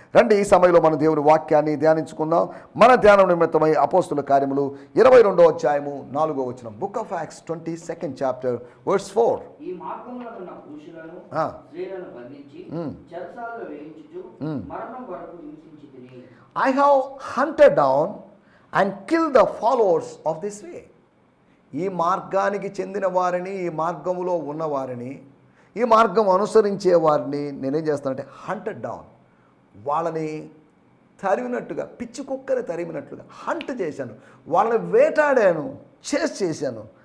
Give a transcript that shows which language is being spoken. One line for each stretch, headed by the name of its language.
Telugu: రండి, ఈ సమయంలో మన దేవుని వాక్యాన్ని ధ్యానించుకుందాం. మన ధ్యానం నిమిత్తమై అపోస్తుల కార్యములు 22వ అధ్యాయము 4వ వచనం.
English: Book of acts 22nd chapter verse 4.
Telugu: ఈ మార్గములో ఉన్న పురుషులను స్త్రీలను బంధించి చెరసాలలో వేయించుచు మరణం వరకు హింసించితిని.
English: I have hunted down and killed the followers of this way.
Telugu: ఈ మార్గానికి చెందిన వారిని, ఈ మార్గములో ఉన్నవారిని, ఈ మార్గం అనుసరించే వారిని నేనేం చేస్తానంటే హంటెడ్ డౌన్, వాళ్ళని తరిమినట్టుగా, పిచ్చి కుక్కని తరిమినట్లుగా హంట్ చేశాను, వాళ్ళని వేటాడాను, చేశాను.